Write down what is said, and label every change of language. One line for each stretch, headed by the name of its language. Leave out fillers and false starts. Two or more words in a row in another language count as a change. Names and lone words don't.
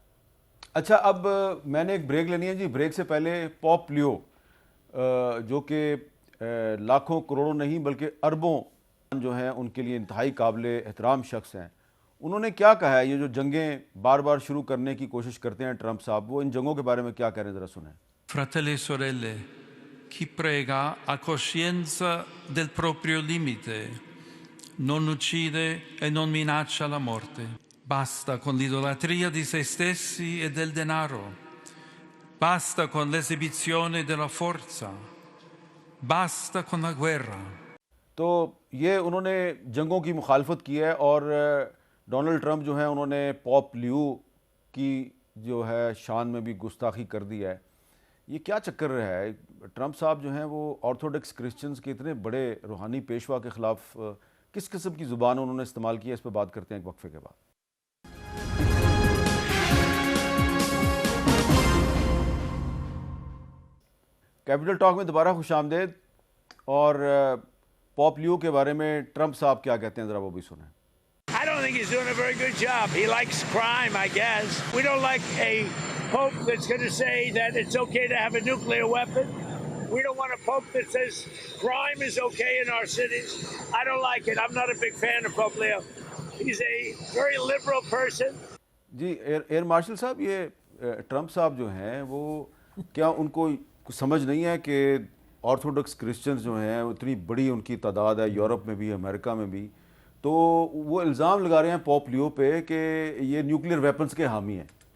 Urdu: اچھا، اب میں نے ایک بریک لینی ہے جی، بریک سے پہلے پوپ لیو جو کہ لاکھوں کروڑوں نہیں بلکہ اربوں جو ہیں ان کے لیے انتہائی قابل احترام شخص ہیں، انہوں نے کیا کہا ہے؟ یہ جو جنگیں بار بار شروع کرنے کی کوشش کرتے ہیں ٹرمپ صاحب، وہ ان جنگوں کے بارے میں کیا کہہ رہے ہیں، ذرا سنیں۔
Italian: Fratelli e sorelle, chi prega ha coscienza del proprio limite, non uccide e non minaccia la morte. Basta con l'idolatria di se stessi e del denaro. Basta con l'esibizione della forza. Basta con la guerra.
Urdu: تو یہ انہوں نے جنگوں کی مخالفت کی ہے، اور ڈونلڈ ٹرمپ جو ہیں انہوں نے پوپ لیو کی جو ہے شان میں بھی گستاخی کر دی ہے۔ یہ کیا چکر رہا ہے؟ ٹرمپ صاحب جو ہیں وہ
English: Orthodox Christians
Urdu: کے اتنے بڑے روحانی پیشوا کے خلاف کس قسم کی زبان انہوں نے استعمال کی ہے؟ اس پہ بات کرتے ہیں ایک وقفے کے بعد۔ کیپٹل ٹاک میں دوبارہ خوش آمدید، اور پوپ لیو کے بارے میں ٹرمپ صاحب کیا کہتے ہیں، ذرا وہ بھی سنیں۔
English: I don't think he's doing a very good job. He likes crime, I guess. We don't like a pope that's going to say that it's okay to have a nuclear weapon. We don't want a pope that says crime is okay in our cities. I don't like it. I'm not a big fan of Pope Leo. He's a very liberal person.
Urdu: جی
English: Air Marshal
Urdu: صاحب، یہ ٹرمپ صاحب جو ہیں وہ کیا ان کو سمجھ نہیں ہے کہ
English: Orthodox Christians
Urdu: جو ہیں اتنی بڑی ان کی تعداد ہے یورپ میں بھی امریکہ میں بھی، تو وہ الزام لگا رہے ہیں پوپ لیو پہ کہ یہ
English: nuclear weapons
Urdu: کے حامی ہیں؟